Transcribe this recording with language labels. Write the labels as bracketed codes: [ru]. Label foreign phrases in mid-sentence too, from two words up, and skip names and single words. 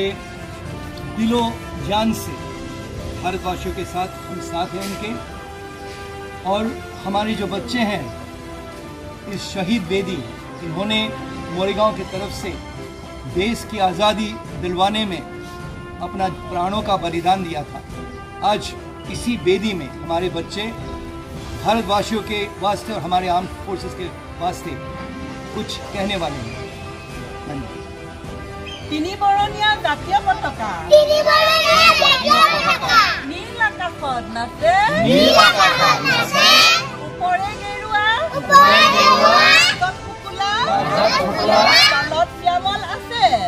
[hi] दिलो जान से भारतवासियों के साथ हम साथ हैं उनके और हमारे जो बच्चे हैं इस शहीद बेदी इन्होंने मोरीगांव की तरफ से देश की आज़ादी दिलवाने में अपना प्राणों का बलिदान दिया था आज इसी बेदी में हमारे बच्चे भारतवासियों के वास्ते और हमारे [en] arm forces [hi] के वास्ते कुछ कहने वाले हैं [as] তিনি বৰণীয়া জাতীয় পতাকা নীল আকাশত নাচে ওপৰে গেৰুৱা তলত শ্যামল আছে